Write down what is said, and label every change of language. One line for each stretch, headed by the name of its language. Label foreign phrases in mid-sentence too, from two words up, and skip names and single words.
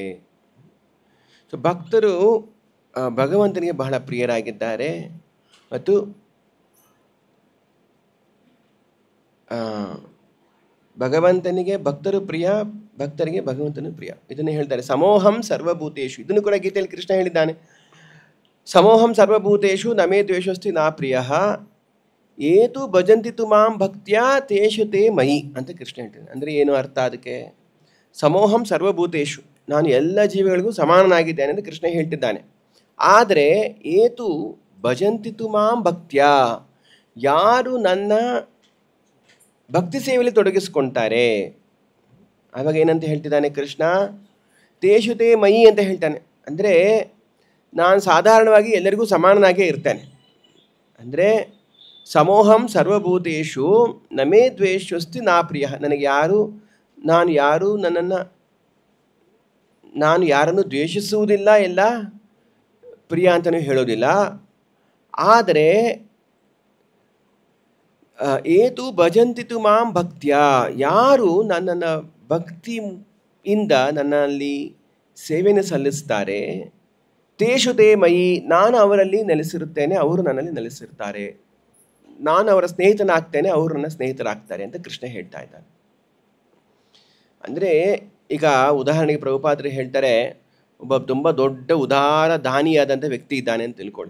Kannada: ಸೊ ಭಕ್ತರು ಭಗವಂತನಿಗೆ ಬಹಳ ಪ್ರಿಯರಾಗಿದ್ದಾರೆ ಮತ್ತು ಭಗವಂತನಿಗೆ ಭಕ್ತರು ಪ್ರಿಯ, ಭಕ್ತರಿಗೆ ಭಗವಂತನು ಪ್ರಿಯ. ಇದನ್ನು ಹೇಳ್ತಾರೆ,
Sanskrit: ಸಮೋಹಂ ಸರ್ವಭೂತೇಶು.
Kannada: ಇದನ್ನು ಕೂಡ ಗೀತೆಯಲ್ಲಿ ಕೃಷ್ಣ ಹೇಳಿದ್ದಾನೆ,
Sanskrit: ಸಮೋಹಂ ಸರ್ವಭೂತೇಶು ನಮೇ ದ್ವೇಷಸ್ತಿ ನಾ ಪ್ರಿಯ ಏತು ಭಜಂತಿತು ಮಾಂ ಭಕ್ತ್ಯಾ ತೇಷು ತೇ ಮಯಿ
Kannada: ಅಂತ ಕೃಷ್ಣ ಹೇಳ್ತಾನೆ. ಅಂದರೆ ಏನು ಅರ್ಥ ಅದಕ್ಕೆ?
Sanskrit: ಸಮೋಹಂ ಸರ್ವಭೂತೇಶು,
Kannada: ನಾನು ಎಲ್ಲ ಜೀವಿಗಳಿಗೂ ಸಮಾನನಾಗಿದ್ದೇನೆ ಅಂತ ಕೃಷ್ಣ ಹೇಳ್ತಿದ್ದಾನೆ. ಆದರೆ
Sanskrit: ಏತು ಭಜಂತಿತು ಮಾಂ ಭಕ್ತ್ಯಾ,
Kannada: ಯಾರು ನನ್ನ ಭಕ್ತಿ ಸೇವೆಯಲ್ಲಿ ತೊಡಗಿಸ್ಕೊಳ್ತಾರೆ, ಆವಾಗ ಏನಂತ ಹೇಳ್ತಿದ್ದಾನೆ ಕೃಷ್ಣ?
Sanskrit: ತೇಷು ತೇ ಮಯಿ
Kannada: ಅಂತ ಹೇಳ್ತಾನೆ. ಅಂದರೆ ನಾನು ಸಾಧಾರಣವಾಗಿ ಎಲ್ಲರಿಗೂ ಸಮಾನನಾಗೇ ಇರ್ತೇನೆ. ಅಂದರೆ
Sanskrit: ಸಮೋಹಂ ಸರ್ವಭೂತೇಶು ನಮೇ ದ್ವೇಷಸ್ತಿ ನಾ ಪ್ರಿಯ,
Kannada: ನನಗೆ ನಾನು ಯಾರನ್ನು ದ್ವೇಷಿಸುವುದಿಲ್ಲ, ಎಲ್ಲ ಪ್ರಿಯ ಅಂತಲೂ ಹೇಳೋದಿಲ್ಲ. ಆದರೆ
Sanskrit: ಏತು ಭಜಂತಿತು ಮಾಂ ಭಕ್ತ್ಯ,
Kannada: ಯಾರು ನನ್ನನ್ನು ಭಕ್ತಿಯಿಂದ ನನ್ನಲ್ಲಿ ಸೇವೆಯನ್ನು ಸಲ್ಲಿಸ್ತಾರೆ,
Sanskrit: ತೇಷು ತೇ ಮಯಿ,
Kannada: ನಾನು ಅವರಲ್ಲಿ ನೆಲೆಸಿರುತ್ತೇನೆ, ಅವರು ನನ್ನಲ್ಲಿ ನೆಲೆಸಿರ್ತಾರೆ, ನಾನು ಅವರ ಸ್ನೇಹಿತನಾಗ್ತೇನೆ, ಅವರು ನನ್ನ ಸ್ನೇಹಿತರಾಗ್ತಾರೆ ಅಂತ ಕೃಷ್ಣ ಹೇಳ್ತಾ ಇದ್ದಾನೆ. ಅಂದರೆ ಈಗ ಉದಾಹರಣೆಗೆ ಪ್ರಭುಪಾದರು ಹೇಳ್ತಾರೆ, ಒಬ್ಬ ತುಂಬ ದೊಡ್ಡ ಉದಾರ ದಾನಿಯಾದಂಥ ವ್ಯಕ್ತಿ ಇದ್ದಾನೆ ಅಂತ ತಿಳ್ಕೊಳ್ಳಿ.